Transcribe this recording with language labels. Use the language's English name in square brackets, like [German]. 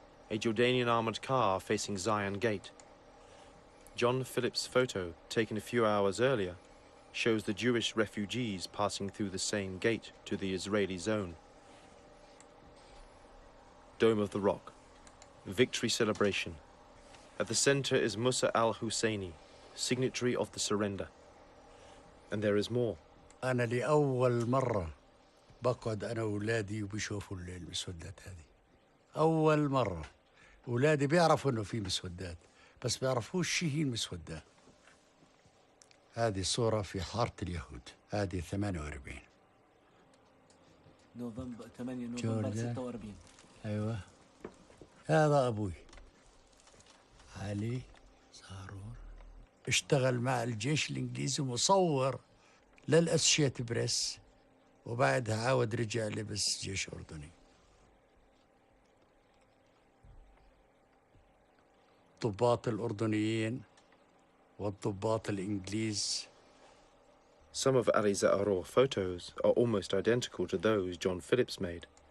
[English] A Jordanian armored car facing Zion Gate. John Phillips' photo, taken a few hours earlier, shows the Jewish refugees passing through the same gate to the Israeli zone. Dome of the Rock. Victory celebration. At the center is Musa al-Husseini, signatory of the surrender. And there is more. [Arabic] أنا لأول مرة بقعد أنا وأولادي وبيشوفوا المسودات هذه. أول مرة. أولادي بيعرفوا إنه في مسودات، بس بيعرفوش شو هي المسودات. هذه صورة في حارة اليهود، هذه 48. نوفمبر 8 نوفمبر 46. أيوة. هذا أبوي علي زهرور، اشتغل مع الجيش الإنجليزي مصور للأسوشيت بريس، وبعدها عاود رجع لبس جيش أردني. الضباط الأردنيين والضباط الإنجليز. [English] Some of Ali Zaharor photos are almost identical to those John Phillips made.